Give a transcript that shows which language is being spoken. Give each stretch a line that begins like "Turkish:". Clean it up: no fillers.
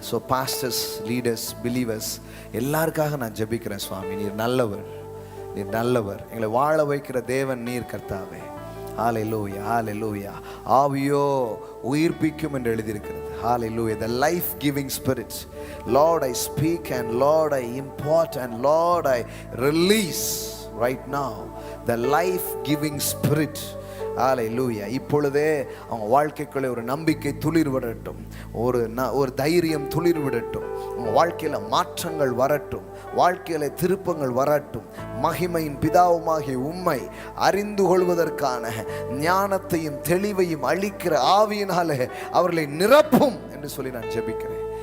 Tamil: So pastors, leaders, believers எல்லாருக்காக நான் ஜெபிக்கிறேன். சுவாமி, நீர் நல்லவர், நீர் நல்லவர், எங்களை வாழ வைக்கிற தேவன் நீர் கர்த்தாவே. ஹல்லேலூயா, ஹல்லேலூயா. ஆவியோ உயிர்ப்பிக்கும் என்று எழுதியிருக்கிறது. ஹல்லேலூயா.
English: The life giving spirit. Lord, I speak and Lord, I impart and Lord, I release right now the life giving spirit.
Tamil: ஹல்லேலூயா. இப்பொழுதே அவங்க வாழ்க்கைக்குள்ளே ஒரு நம்பிக்கை துளிர் விடட்டும், ஒரு தைரியம் துளிர் விடட்டும், அவங்க வாழ்க்கையில் மாற்றங்கள் வரட்டும், வாழ்க்கையில் திருப்பங்கள் வரட்டும். மகிமையின் பிதாவுமாகிய உம்மை அறிந்து கொள்வதற்கான ஞானத்தையும் தெளிவையும் அளிக்கிற ஆவியினாலே அவர்களை நிரப்பும் என்று சொல்லி நான் ஜெபிக்கிறேன்.